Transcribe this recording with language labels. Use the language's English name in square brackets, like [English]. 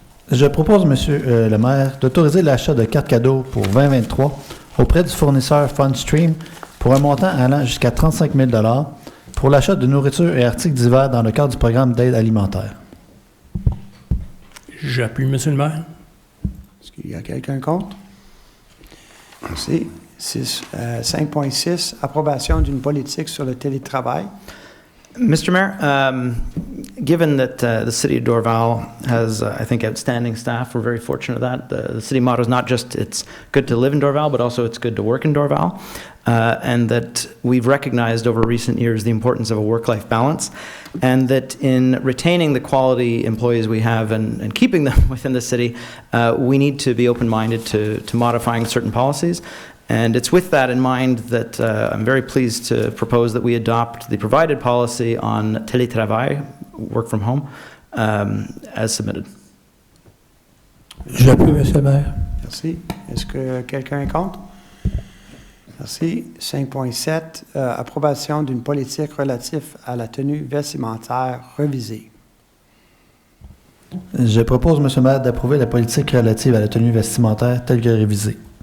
[French] Je propose, Monsieur le maire, d'autoriser l'achat de cartes cadeaux pour 2023 auprès du fournisseur FundStream pour un montant allant jusqu'à 35 000 $ pour l'achat de nourriture et articles divers dans le cadre du programme d'aide alimentaire. J'appuie, Monsieur le maire. Est-ce qu'il y a quelqu'un contre? Merci. 5.6, approbation d'une politique sur le télétravail. [English] Mr. Mayor, given that the city of Dorval has, I think, outstanding staff, we're very fortunate of that. The city motto is not just it's good to live in Dorval, but also it's good to work in Dorval. And that we've recognized over recent years the importance of a work-life balance, and that in retaining the quality employees we have and keeping them within the city, we need to be open-minded to modifying certain policies. And it's with that in mind that I'm very pleased to propose that we adopt the provided policy on télétravail, work from home, as submitted. [French] J'appuie, Monsieur le maire. Merci. Est-ce que quelqu'un est contre? Merci. 5.7, approbation d'une politique relative à la tenue vestimentaire revisée. Je propose, Monsieur le maire, d'approuver la politique relative à la tenue vestimentaire telle que révisée.